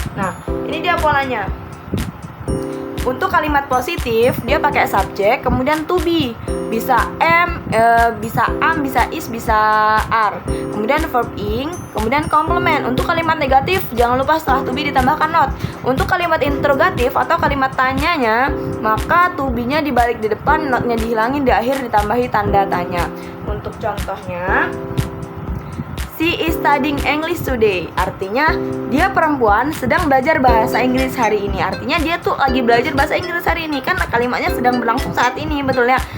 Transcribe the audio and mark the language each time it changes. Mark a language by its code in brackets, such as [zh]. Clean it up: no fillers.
[id] Nah, ini dia polanya. Untuk kalimat positif dia pakai subjek kemudian to be, bisa am, bisa am, bisa is, bisa are, kemudian verb ing, kemudian komplement. Untuk kalimat negatif jangan lupa setelah to be ditambahkan not. Untuk kalimat interrogatif atau kalimat tanyanya maka to be-nya dibalik di depan, not-nya dihilangin, di akhir ditambahi tanda tanya. Untuk contohnya [en] she is studying English today. [id] Artinya dia perempuan sedang belajar bahasa Inggris hari ini. Artinya dia tuh lagi belajar bahasa Inggris hari ini. Kan kalimatnya sedang berlangsung saat ini, betul ya?